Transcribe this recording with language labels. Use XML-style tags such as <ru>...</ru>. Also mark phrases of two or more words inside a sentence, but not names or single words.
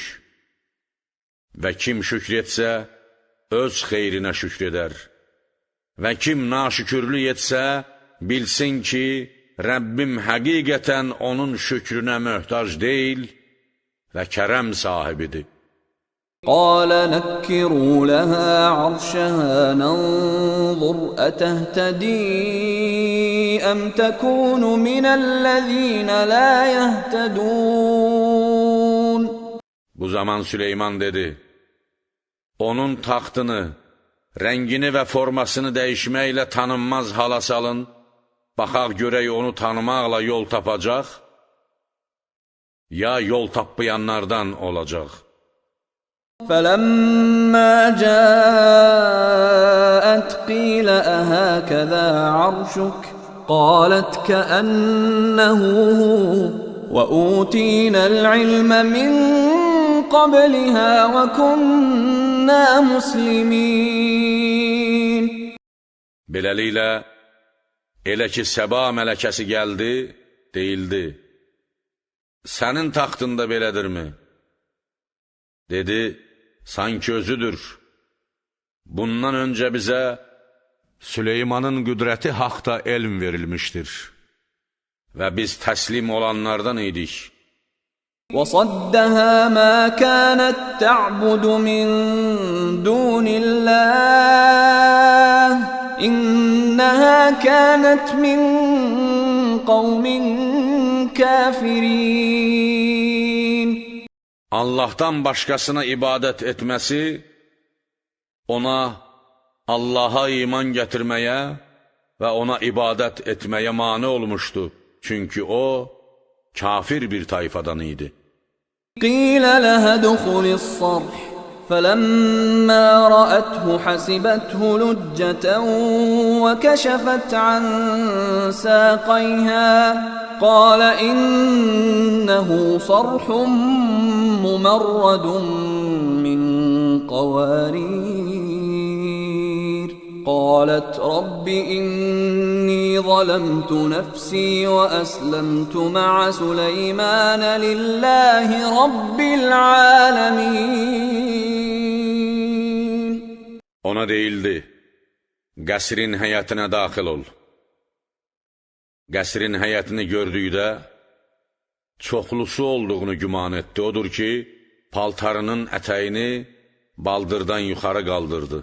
<az>Və kim şükr etsə, öz xeyrinə şükr edər. Və kim naşükürlük etsə, bilsin ki, Rəbbim həqiqətən onun şükrünə möhtac deyil və kərəm sahibidir.</az> <ar>قال نكروا لها عرشها ننظر أتهتدي أم تكون من الذين لا يهتدون.</ar> <az>Bu zaman Süleyman dedi, onun taxtını, rəngini və formasını dəyişməklə tanınmaz hala salın, baxaq görək onu tanımaqla yol tapacaq, ya yol tapmayanlardan olacaq.</az> <ar>فَلَمَّا جَاءَتْ قِيلَ أَهَكَذَا عَرْشُكَ قَالَتْ كَأَنَّهُ هُوَ وَأُوتِينَا الْعِلْمَ مِنْ قَبْلِهَا وَكُنَّا مُسْلِمِينَ.</ar> <az>Beləliklə, elə ki Səba mələkəsi gəldi, deyildi, sənin taxtında belədirmi? Dedi, sanki özüdür. Bundan öncə bizə Süleymanın qüdrəti haqda elm verilmişdir və biz təslim olanlardan idik.</az> <ar>وَصَدَّهَا مَا كَانَتْ تَعْبُدُ مِنْ دُونِ اللَّهِ إِنَّهَا كَانَتْ مِنْ قَوْمٍ كَافِرِينَ.</ar> <az>Allahdan başqasına ibadət etməsi, ona Allaha iman gətirməyə və ona ibadət etməyə mane olmuşdu. Çünki o, kafir bir tayfadan idi.</az> <ar>قِيلَ لَهَا ادْخُلِ الصَّرْحَ فَلَمَّا رَأَتْهُ حَسِبَتْهُ لُجَّةً وَكَشَفَتْ عَنْ سَاقَيْهَا قَالَ إِنَّهُ صَرْحٌ مُمَرَّدٌ مِّن قَوَارِيرَ قَالَتْ رَبِّ إِنِّي ظَلَمْتُ نَفْسِي وَأَسْلَمْتُ مَعَ سُلَيْمَانَ لِلَّهِ رَبِّ الْعَالَمِينَ.</ar> <az>Ona deyildi, qəsrin həyətinə daxil ol. Qəsrin həyətini gördükdə, çoxlusu olduğunu güman etdi. Odur ki, paltarının ətəyini baldırdan yuxarı qaldırdı.</az>